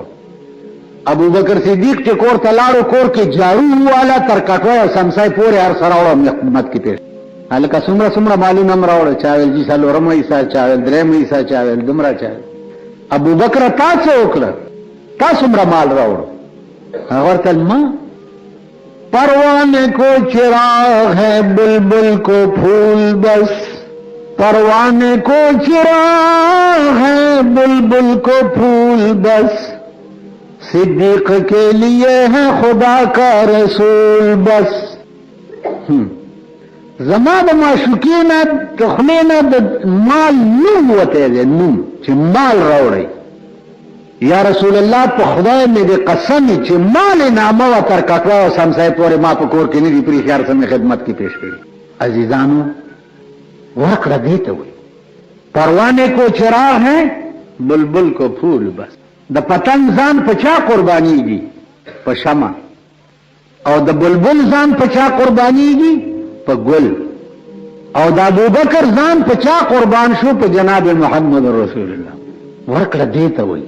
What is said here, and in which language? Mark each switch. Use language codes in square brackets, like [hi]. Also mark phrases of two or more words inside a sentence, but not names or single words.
[ps] ابو بکر صدیق چې کور ته لاړو، کور کې جارو والا تر کټوی او سمسای پورې هر څه راوړو خدمت کې پیش. هلکه څومره مالونه هم راوړه، چا ویل جي 4مه حصه، چا ویل 3مه حصه، چا ویل دومره، چا ابو بکر تا څه وکړه؟ تا څومره مال راوړو؟ هغه ورته ما [ur] پروانے کو چراغ ہے بلبل کو پھول بس، پروانے کو چراغ ہے بلبل کو پھول بس، صدیق کے لیے ہے خدا کا رسول بس. [ps] زما د معشوقینه د خولې نه د مال نوم وتی دی، نوم چې مال راوړئ. یا رسول الله په خدای مې د قسم چې مال نامه و تر کټوا او سمسای پورې ما په کور کې نه دي پرې خیار سمې خدمت کې پیش کړي. عزیزانو ورکړه دې ته وایي [ur] پروانے کو چراغ ہے بلبل کو پھول بس. [ps] د پتنګ ځان په چا قربانیږي؟ په شمع. او د بلبل ځان په چا قربانیږي؟ په ګل. او د ابوبکر ځان په چا قربان شو؟ په جناب محمد رسول الله. ورکړه دې ته وایي.